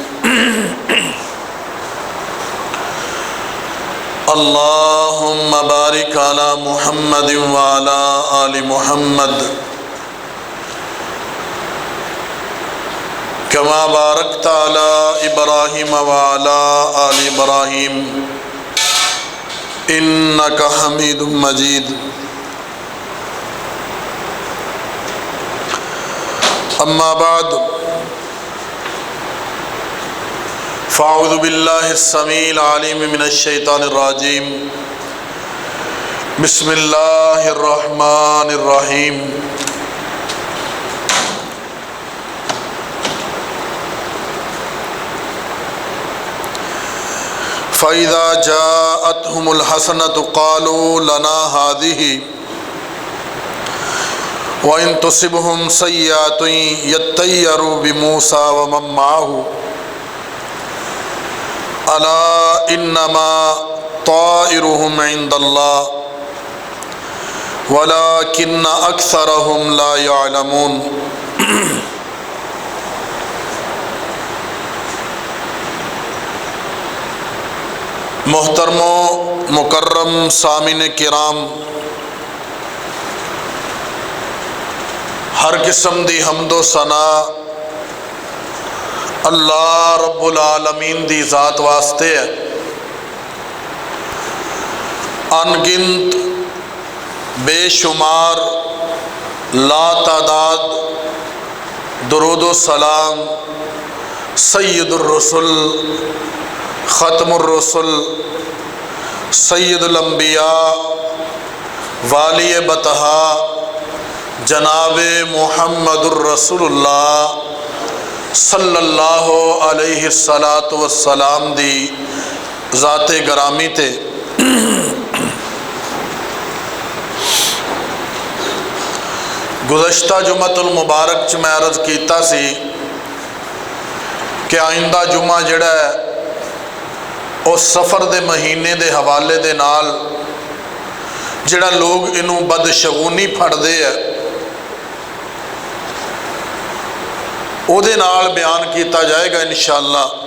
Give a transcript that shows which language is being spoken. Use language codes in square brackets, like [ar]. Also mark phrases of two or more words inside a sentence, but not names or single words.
[ar] اللهم بارك على محمد وعلى آل محمد كما باركت على إبراهيم وعلى آل إبراهيم إنك حميد مجيد. أما بعد فأعوذ بالله السميع العليم من الشيطان الرجيم. بسم الله الرحمن الرحيم. فإذا جاءتهم الحسنة قالوا لنا هذه وإن تصبهم سيئة يطيروا بموسى ومن معه ألا إنما طائرهم عند الله ولكن أكثرهم لا يعلمون. [pa] ਮੋਹਤਰਮੋ ਮੁਕੱਰਮ ਸਾਮਿਨ ਕਿਰਾਮ, ਹਰ ਕਿਸਮ ਦੀ ਹਮਦੋ ਸਨਾ ਅੱਲਾਹ ਰੱਬੁਲ ਆਲਮੀਨ ਦੀ ਜ਼ਾਤ ਵਾਸਤੇ ਹੈ। ਅਣਗਿਣਤ ਬੇਸ਼ੁਮਾਰ ਲਾਤਾਦਾਦ ਦਰੂਦ ਸਲਾਮ ਸੱਯਦੁਰ ਰਸੂਲ ਖ਼ਤਮੁਰ ਰਸੂਲ ਸੱਯਦੁਲ ਅੰਬੀਆ ਵਾਲੀ ਬਤਹਾ ਜਨਾਬ ਮੁਹੰਮਦੁਰ ਰਸੂਲੁੱਲਾਹ [ar] صلى الله عليه الصلاة والسلام [pa] ਦੀ ਜ਼ਾਤੇ ਗਰਾਮੀ ਤੇ ਗੁਜ਼ਸ਼ਤਾ ਜੁਮਤੁਲ ਮੁਬਾਰਕ ਚ ਮੈਂ ਅਰਜ਼ ਕੀਤਾ ਸੀ ਕਿ ਆਇੰਦਾ ਜੁਮਾ ਜਿਹੜਾ ਹੈ ਉਸ ਸਫ਼ਰ ਦੇ ਮਹੀਨੇ ਦੇ ਹਵਾਲੇ ਦੇ ਨਾਲ ਜਿਹੜਾ ਲੋਕ ਇਨੂੰ ਬਦਸ਼ਗੁਨੀ ਫੜਦੇ ਹੈ ਉਹਦੇ ਨਾਲ ਬਯਾਨ ਕੀਤਾ ਜਾਏਗਾ ਇੰਸ਼ਾਅੱਲਾਹ।